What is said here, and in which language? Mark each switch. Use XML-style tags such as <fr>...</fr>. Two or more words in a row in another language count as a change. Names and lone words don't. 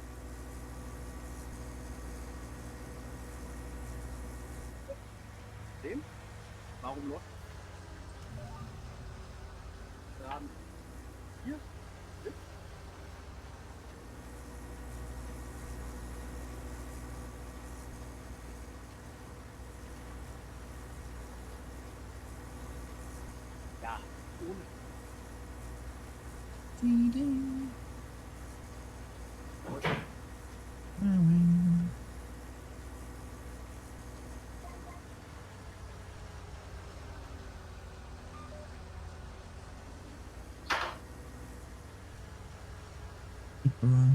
<vi>Dem? không nữa. Làm. Yeah. Dạ, uống.</vi> <en>Feeding. Plowing. Keep her on.</en>